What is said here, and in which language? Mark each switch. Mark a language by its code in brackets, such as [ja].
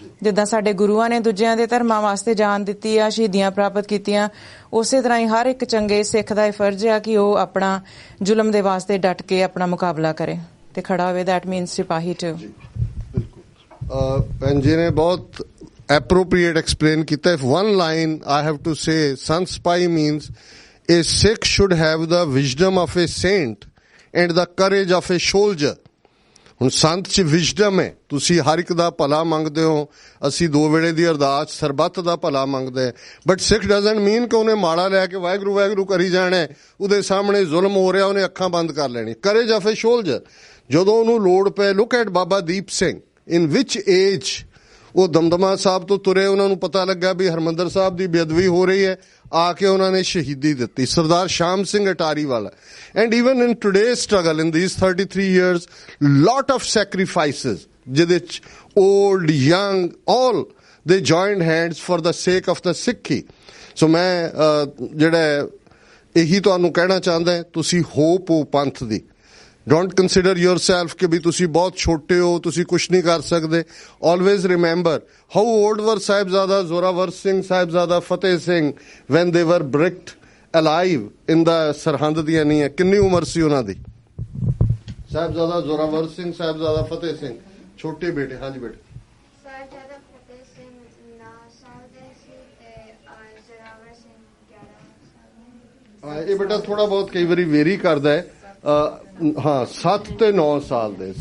[pa] ਜਿੱਦਾਂ ਸਾਡੇ ਗੁਰੂਆਂ ਨੇ ਦੂਜਿਆਂ ਦੇ ਧਰਮਾਂ ਵਾਸਤੇ ਜਾਨ ਦਿੱਤੀ ਆ, ਸ਼ਹੀਦੀਆਂ ਪ੍ਰਾਪਤ ਕੀਤੀਆਂ, ਉਸੇ ਤਰ੍ਹਾਂ ਹੀ ਹਰ ਇੱਕ ਚੰਗੇ ਸਿੱਖ ਦਾ ਇਹ ਫਰਜ਼ ਆ ਕਿ ਉਹ ਆਪਣਾ ਜ਼ੁਲਮ ਦੇ ਵਾਸਤੇ ਡਟ ਕੇ ਆਪਣਾ ਮੁਕਾਬਲਾ ਕਰੇ ਤੇ ਖੜਾ ਹੋਵੇ। [en] That means ਸਿਪਾਹੀ too. [pa] ਬਿਲਕੁਲ ਭੈਣ ਜੀ ਨੇ ਬਹੁਤ appropriate explain ਕੀਤਾ. [en] If one line I have to say, Sant Sipahi means a Sikh should have the wisdom of a saint and the courage of a soldier. [pa] ਹੁਣ ਸੰਤ 'ਚ ਵਿਜ਼ਡਮ ਹੈ, ਤੁਸੀਂ ਹਰ ਇੱਕ ਦਾ ਭਲਾ ਮੰਗਦੇ ਹੋ, ਅਸੀਂ 2 ਵੇਲੇ ਦੀ ਅਰਦਾਸ ਸਰਬੱਤ ਦਾ ਭਲਾ ਮੰਗਦੇ। [en] but Sikh doesn't mean [pa] ਕਿ ਉਹਨੇ ਮਾਲਾ ਲੈ ਕੇ ਵਾਹਿਗੁਰੂ ਵਾਹਿਗੁਰੂ ਕਰੀ ਜਾਣਾ, ਉਹਦੇ ਸਾਹਮਣੇ ਜ਼ੁਲਮ ਹੋ ਰਿਹਾ ਉਹਨੇ ਅੱਖਾਂ ਬੰਦ ਕਰ ਲੈਣੀ। [en] courage of a soldier, [pa] ਜਦੋਂ ਉਹਨੂੰ ਲੋੜ ਪਏ। [en] look at [pa] Baba Deep Singh, in which age ਉਹ ਦਮਦਮਾ ਸਾਹਿਬ ਤੋਂ ਤੁਰੇ, ਉਹਨਾਂ ਨੂੰ ਪਤਾ ਲੱਗਾ ਵੀ ਹਰਮੰਦਰ ਸਾਹਿਬ ਦੀ ਬੇਅਦਬੀ ਹੋ ਰਹੀ ਹੈ, ਆ ਕੇ ਉਹਨਾਂ ਨੇ ਸ਼ਹੀਦੀ ਦਿੱਤੀ। ਸਰਦਾਰ ਸ਼ਾਮ ਸਿੰਘ ਅਟਾਰੀ ਵਾਲਾ। [en] and even in today's struggle in these 33 years, lot of sacrifices, [pa] ਜਿਹਦੇ 'ਚ [en] old, young, all they joined hands for the sake of the Sikhi. [pa] ਸੋ ਮੈਂ ਜਿਹੜਾ ਇਹੀ ਤੁਹਾਨੂੰ ਕਹਿਣਾ ਚਾਹੁੰਦਾ, ਤੁਸੀਂ ਹੋਪ ਹੋ ਪੰਥ ਦੀ। [en] Don't consider yourself [pa] ਕਿ ਵੀ ਤੁਸੀਂ ਬਹੁਤ ਛੋਟੇ ਹੋ, ਤੁਸੀਂ ਕੁਛ ਨਹੀਂ ਕਰ ਸਕਦੇ। [en] Always remember how old were Sahibzada Zorawar Singh, Sahibzada Fateh Singh when they were bricked alive in the [pa] Sirhind ਦੀਆਂ ਨੀਹਾਂ। ਕਿੰਨੀ ਉਮਰ ਸੀ ਉਹਨਾਂ ਦੀ? ਸਾਹਿਬਜ਼ਾਦਾ ਜ਼ੋਰਾਵਰ ਸਿੰਘ, ਸਾਹਿਬਜ਼ਾਦਾ ਫਤਿਹ ਸਿੰਘ ਛੋਟੇ ਬੇਟੇ। ਹਾਂਜੀ ਬੇਟੇ। ਸਾਹਿਬਜ਼ਾਦਾ ਫਤਿਹ ਸਿੰਘ 9 ਸਾਲ ਦੇ ਸੀ ਤੇ ਜ਼ੋਰਾਵਰ ਸਿੰਘ 11 ਸਾਲ ਦੇ। ਇਹ ਬੇਟਾ ਥੋੜਾ ਬਹੁਤ ਕਈ ਵਾਰੀ ਵੇਰੀ ਕਰਦਾ ਹੈ। ਹਾਂ 7 ਤੇ 9 ਸਾਲ ਦੇ।